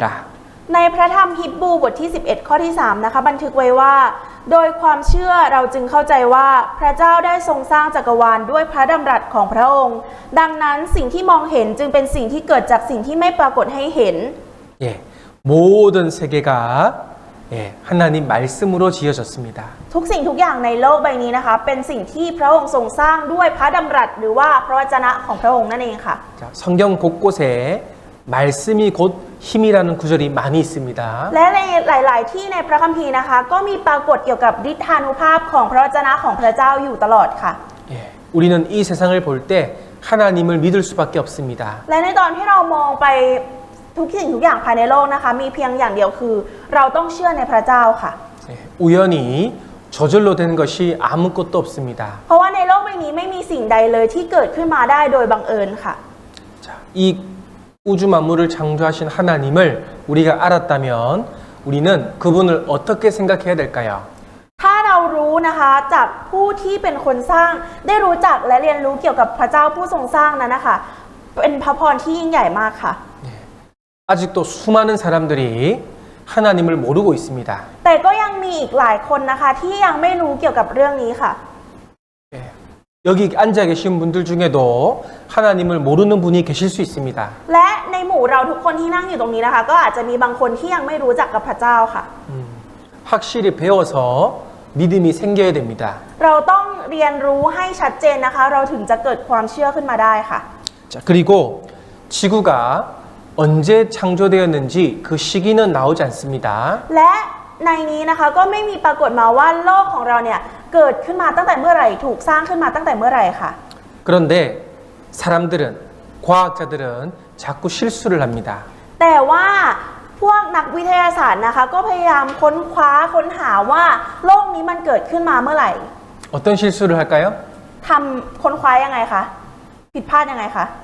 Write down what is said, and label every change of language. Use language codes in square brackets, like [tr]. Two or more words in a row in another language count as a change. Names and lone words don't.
[th] ในพระธรรมฮิบรูบทที่11ข้อที่3นะคะบันทึกไว้ว่าโดยความเชื่อเราจึงเข้าใจว่าพระเจ้าได้ทรงสร้างจักรวาลด้วยพระดำรัสของพระองค์ ดังนั้นสิ่งที่มองเห็นจึงเป็นสิ่งที่เกิดจากสิ่งที่ไม่ปรากฏให้เห็น [ko] 예, 모든 세계가 하나님 말씀으로 지어졌습니다. [th] ทุกสิ่งทุกอย่างในโลกใบนี้นะคะเป็นสิ่งที่พระองค์ทรงสร้างด้วยพระดำรัสหรือว่าพระวจนะของพระองค์นั่นเองค่ะ [ko] 자, 성경 곳곳에 말씀이 곧 힘이라는 구절이 많이 있습니다. [th] และในหลาย ๆ ที่ในพระคัมภีร์นะคะก็มีปรากฏเกี่ยวกับฤทธานุภาพของพระวจนะของพระเจ้าอยู่ตลอดค่ะ [ko] 예, 우리는 이 세상을 볼 때 하나님을 믿을 수밖에 없습니다. [th] และในตอนที่เรามองไปทุกสิ่งทุกอย่างภายในโลกนะคะมีเพียงอย่างเดียวคือเราต้องเชื่อในพระเจ้าค่ะ [ko] 예, 우연히 저절로 된 것이 아무것도 없습니다. [th] เพราะว่าในโลกใบนี้ไม่มีสิ่งใดเลยที่เกิดขึ้นมาได้โดยบังเอิญค่ะ [ko] 자, 이 우주 만물을 창조하신 하나님을 우리가 알았다면 우리는 그분을 어떻게 생각해야 될까요? [th] ถ้าเรารู้นะคะจากผู้ที่เป็นคนสร้างได้รู้จักและเรียนรู้เกี่ยวกับพระเจ้าผู้ทรงสร้างนั้นนะคะเป็นพระพรที่ยิ่งใหญ่มากค่ะ [ko] 아직도 수많은 사람들이 하나님을 모르고 있습니다. [th] แต่ก็ยังมีอีกหลายคนนะคะที่ยังไม่รู้เกี่ยวกับเรื่องนี้ค่ะ [ko] 여기 앉아 계신 분들 중에도 하나님을 모르는 분이 계실 수 있습니다. [th] และในหมู่เราทุกคนที่นั่งอยู่ตรงนี้นะคะก็อาจจะมีบางคนที่ยังไม่รู้จักกับพระเจ้าค่ะ [ko] 확실히 배워서 믿음이 생겨야 됩니다. [th] เราต้องเรียนรู้ให้ชัดเจนนะคะเราถึงจะเกิดความเชื่อขึ้นมาได้ค่ะ [ko] 자, 그리고 지구가 언제 창조되었는지 그 시기는 나오지 않습니다. [th] และในนี้นะคะก็ไม่มีปรากฏมาว่าโลกของเราเนี่ยเกิดขึ้นมาตั้งแต่เมื่อไหร่ถูกสร้างขึ้นมาตั้งแต่เมื่อไหร่ค่ะ [ko] 그런데 사람들은 과학자들은 자꾸 실수를 합니다. [th] แต่ว่าพวกนักวิทยาศาสตร์นะคะก็พยายามค้นคว้าค้นหาว่าโลกนี้มันเกิดขึ้นมาเมื่อไหร่ [ko] 어떤 실수를 할까요? [th] ทำค้นคว้ายังไงคะผิดพลาดยังไงคะ